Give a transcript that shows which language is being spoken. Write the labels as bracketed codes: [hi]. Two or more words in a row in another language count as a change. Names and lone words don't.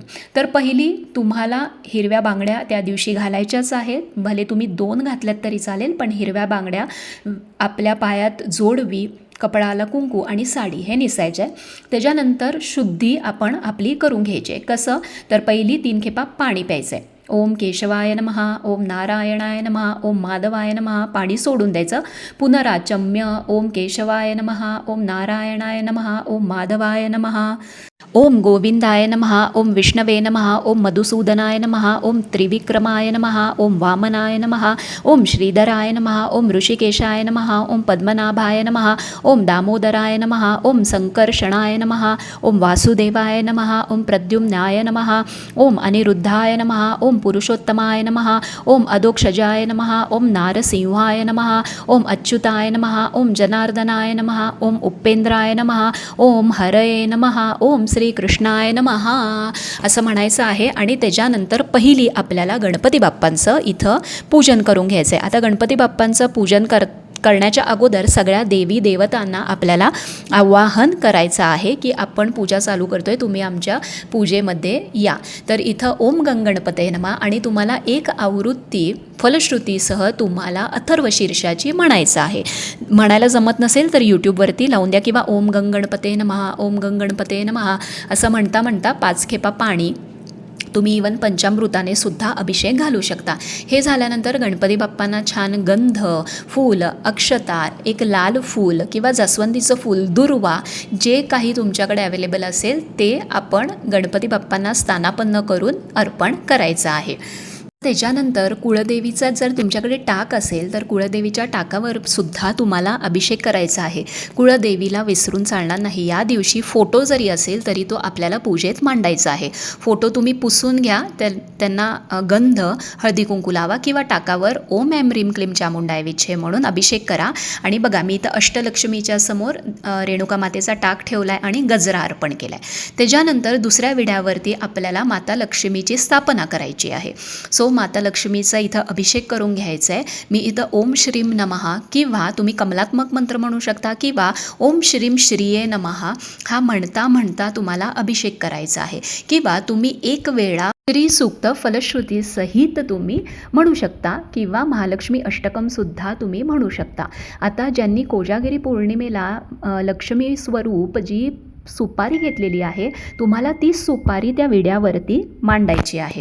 [mr] तर पहिली तुम्हाला हिरव्या बांगड्या त्या दिवशी घालायच्याच आहेत. भले तुम्ही 2 घातल्यात तरी चालेल, पण हिरव्या बांगड्या, आपल्या पायात जोडवी, कपडाला कुंकू आणि साडी हे नेसायचं आहे. त्याच्यानंतर शुद्धी आपण आपली करून घ्यायची आहे. कसं तर पहिली 3 खेपा पाणी प्यायचं आहे. [sa] ओम केशवाय नमः, ओम नारायणाय नमः, ओम माधवाय नमः, [mr] पाणी सोडून द्यायचं. [sa] पुनराचम्य ओम केशवाय नमः, ओम नारायणाय नमः, ओम माधवाय नमः, ओम गोविंदाय नमः, ओम विष्णवे नमः, ओम मधुसूदनाय नमः, ओम त्रिविक्रमाय नमः, ओम वामनाय नमः, ओम श्रीधराय नमः, ओम ऋषिकेशाय नमः, ओम पद्मनाभाय नमः, ओम दामोदराय नमः, ओम संकर्षणाय नमः, ओम वासुदेवाय नमः, ओम प्रद्युम्नाय नमः, ओम अनिरुद्धाय नमः, ओम पुरुषोत्तमाय नमः, ओम अधोक्षजाय नमः, ओम नारसिंहाय नमः, ओम अच्युताय नमः, ओम जनार्दनाय नमः, ओम उपेंद्राय नमः, ओम हरये नमः, ओम श्री कृष्णाय नमः [mr] असं म्हणायचं आहे. आणि त्याच्यानंतर पहिली आपल्याला गणपती बाप्पांचं इथं पूजन करून घ्यायचं आहे. आता गणपती बाप्पांचं पूजन करण्याच्या अगोदर सगळ्या देवी देवतांना आपल्याला आवाहन करायचं आहे की आपण पूजा चालू करतोय, तुम्ही आमच्या पूजेमध्ये या. तर इथं [sa] ओम गणपतये नमः [mr] आणि तुम्हाला एक आवृत्ती फलश्रुतीसह तुम्हाला अथर्वशीर्षाची म्हणायचं आहे. म्हणायला जमत नसेल तर यूट्यूबवरती लावून द्या, किंवा [sa] ओम गणपतये नमः, ओम गणपतये नमः [mr] असं म्हणता म्हणता 5 खेपा पाणी तुम्ही इवन पंचामृताने सुद्धा अभिषेक घालू शकता. हे झाल्यानंतर गणपती बाप्पांना छान गंध, फूल, अक्षता, एक लाल फूल किंवा जास्वंदीचं फूल, दुर्वा जे काही तुमच्याकडे अवेलेबल असेल ते आपण गणपती बाप्पांना स्थानापन्न करून अर्पण करायचं आहे. त्याच्यानंतर कुळदेवीचा जर तुमच्याकडे टाक असेल तर कुळदेवीच्या टाकावर सुद्धा तुम्हाला अभिषेक करायचा आहे. कुळदेवीला विसरून चालणार नाही. या दिवशी फोटो जरी असेल तरी तो आपल्याला पूजेत मांडायचा आहे. फोटो तुम्ही पुसून घ्या, त्यांना गंध हळदी कुंकू लावा किंवा टाकावर [sa] ओम ऐं ह्रीं क्लीं चामुंडाय विच्छे [mr] म्हणून अभिषेक करा. आणि बघा मी इथं अष्टलक्ष्मीच्या समोर रेणुका मातेचा टाक ठेवला आहे आणि गजरा अर्पण केला आहे. त्याच्यानंतर दुसऱ्या विड्यावरती आपल्याला माता लक्ष्मीची स्थापना करायची आहे. सो माता लक्ष्मीचा इथं अभिषेक करून घ्यायचा आहे. मी इथं [sa] ओम श्रीं नमः [mr] किंवा तुम्ही कमलात्मक मंत्र म्हणू शकता किंवा [sa] ओम श्रीं श्रीये नमः [mr] हा म्हणता म्हणता तुम्हाला अभिषेक करायचा आहे. किंवा तुम्ही एक वेळा श्रीसूक्त फलश्रुती सहित तुम्ही म्हणू शकता किंवा महालक्ष्मी अष्टकमसुद्धा तुम्ही म्हणू शकता. आता ज्यांनी कोजागिरी पौर्णिमेला लक्ष्मी स्वरूप जी सुपारी घेतलेली आहे, तुम्हाला ती सुपारी त्या विड्यावरती मांडायची आहे.